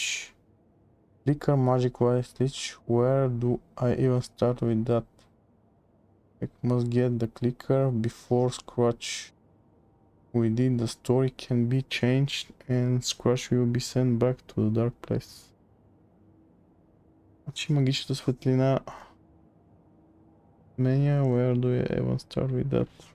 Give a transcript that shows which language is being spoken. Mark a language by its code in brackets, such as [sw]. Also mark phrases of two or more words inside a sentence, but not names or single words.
[en] Clicker magic light switch. Where do I even start with that? I must get the clicker before Scratch. Within the story can be changed and Scratch will be sent back to the dark place. [bg] Значи магичната светлина. [en] Mania, where do I even start with that?